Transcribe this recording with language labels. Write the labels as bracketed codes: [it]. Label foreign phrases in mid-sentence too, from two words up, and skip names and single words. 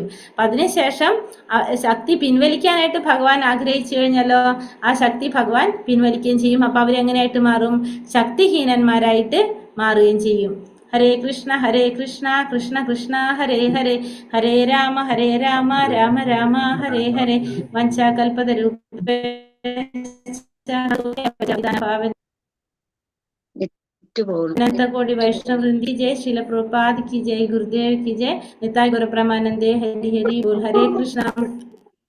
[ml] അപ്പൊ അതിനുശേഷം ശക്തി പിൻവലിക്കാനായിട്ട് ഭഗവാൻ ആഗ്രഹിച്ചു കഴിഞ്ഞാലോ ആ ശക്തി ഭഗവാൻ പിൻവലിക്കുകയും ചെയ്യും. അപ്പൊ അവരെങ്ങനെയായിട്ട് മാറും? ശക്തിഹീനന്മാരായിട്ട് മാറുകയും ചെയ്യും. [sa] ഹരേ കൃഷ്ണ കൃഷ്ണ കൃഷ്ണ ഹരേ ഹരേ, ഹരേ രാമ രാമ രാമ ഹരേ ഹരേ. वंशाकल्पतरुभ्यश्च वैष्णव वृंदी [hi] जय श्रील प्रभुपाद की जय, गुरुदेव की जय, [bn] নিতাই গৌর প্রেমানন্দে, হরি হরি বোল। [hi] हरे कृष्णा।